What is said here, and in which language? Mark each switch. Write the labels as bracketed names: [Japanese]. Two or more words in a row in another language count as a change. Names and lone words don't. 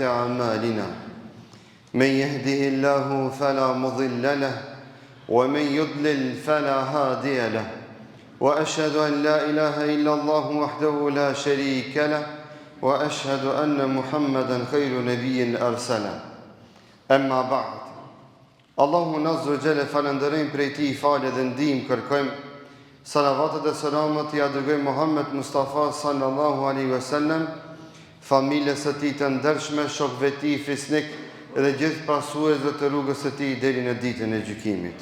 [Arabic] أعمالنا من يهده الله فلا مضل له ومن يضلل فلا هادي له وأشهد أن لا إله إلا الله وحده لا شريك له وأشهد أن محمدا خير نبي أرسله أما بعد الله عز وجل [Albanian] falenderojmë prej Tij falë dhe ndihmë kërkojmë. Salavatet dhe selamat ja dërgojmë Muhammed Mustafa [Arabic] صلى الله عليه وسلم, [Albanian] familjes së tij të ndershme, shokëve të tij fisnik dhe gjithë pasuesve të rrugës së tij deri në ditën e gjykimit.